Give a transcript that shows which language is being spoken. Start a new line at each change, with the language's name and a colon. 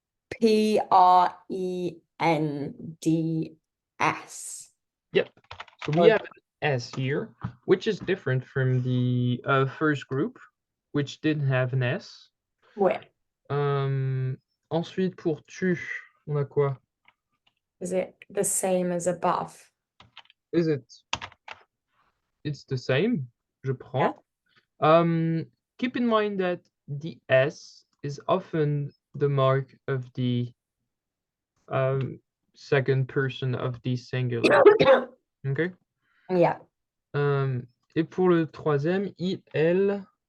English: P-R-E-N-D-S. Yep. So we have an S here, which is different from the first group, which didn't have an S.
French: Ouais. Ensuite, pour tu, on a quoi?
English: Is it the same as above? Is it? It's the same.
French: Je prends.
English: Yeah. Keep in mind that the S is often the mark of the second person of the singular. Okay. Yeah.
French: Et pour le troisième, il, elle.